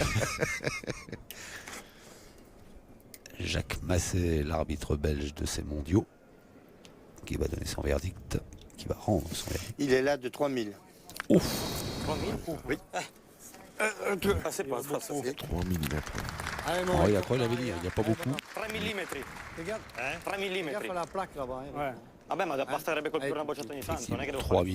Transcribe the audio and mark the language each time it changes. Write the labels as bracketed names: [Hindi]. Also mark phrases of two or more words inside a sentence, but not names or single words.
[French] Jacques Masset, l'arbitre belge de ces mondiaux, qui va donner son verdict, qui va rendre son verdict. Il est là de 3000. 3000. Oui. Ah, c'est pas ça. 3 mm. Allez, mon Henri Rico. Lacroix, il avait dit, il n'y a pas beaucoup. 3 mm. Regarde, 3 mm. regarde la plaque là-bas. Hein, Ouais. [Italian] Vabbè, ma basterebbe colpire una bocciata ogni tanto, non è che devo 3